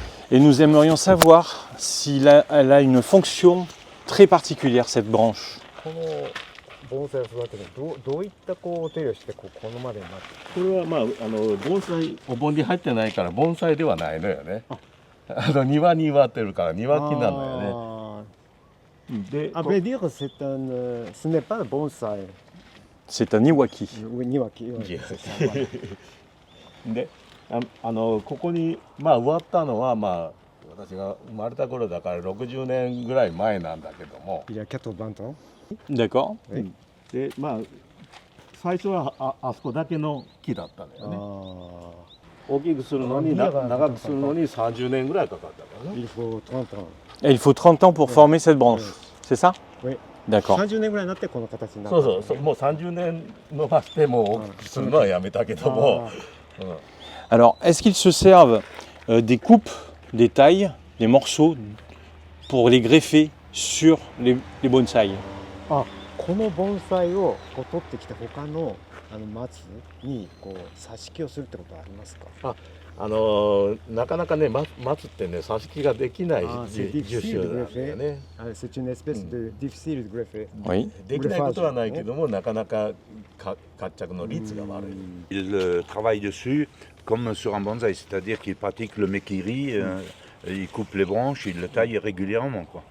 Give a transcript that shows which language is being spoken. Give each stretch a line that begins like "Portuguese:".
French: Et nous aimerions savoir si elle a une fonction très particulière, cette branche.
Japanese: この盆栽を育てるどういったお手入れをしてこのまでになってこれは盆栽お盆に入ってないから盆栽ではないのよね。庭に植わってるから庭木なのよね。で、
French: À vrai dire, ce n'est pas le bonsai. C'est un iwaki. Oui, niwaki. Oui,
English: Yeah.
French: c'est ça, voilà.
Japanese: でここに植わったのは私が生まれた頃だから60年ぐらい前なんだけども、
French: Il y a 80 ans. D'accord.
Japanese: で最初はあそこだけの木だったのよね。大きくするのに長くするのに30年ぐらいかかったからね。
French: Il faut 30 ans. Et il faut 30 ans pour former cette branche, c'est ça? Oui. D'accord.
Japanese: 30年ぐらいになってこの形になった。そうもう30年伸ばしてもう大きくするのはやめたけども、
French: Alors, est-ce qu'ils se servent des coupes, des tailles, des morceaux pour les greffer sur les bonsaïs?
Japanese: この盆栽を取ってきて他の松に挿し木をするってことはありますか？なかなかね松ってね挿し木ができない樹種なんだよね。
French: C'est une espèce de difficile de greffer. Oui.
Japanese: できないことはないけどもなかなか活着の率が悪い。
French: Il travaille dessus comme sur un bonsaï, c'est-à-dire qu'il pratique le mekiri, il coupe les branches, il le taille régulièrement, quoi.